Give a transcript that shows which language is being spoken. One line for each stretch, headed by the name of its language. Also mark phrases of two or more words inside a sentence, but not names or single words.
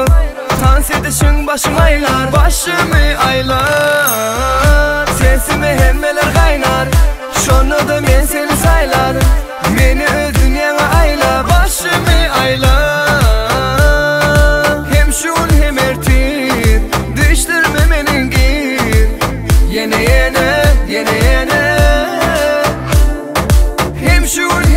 Turkish: Dans edişin başım aylar, başımı aylar.
Turkmen: Sesimi hemmeler kaynar, şonu da men seni saylar. Meni öz dünyana ayla, başımı aylar. Hem şun hem ertir, düştürme menin gir. Yene yene, yene yene. Hem şun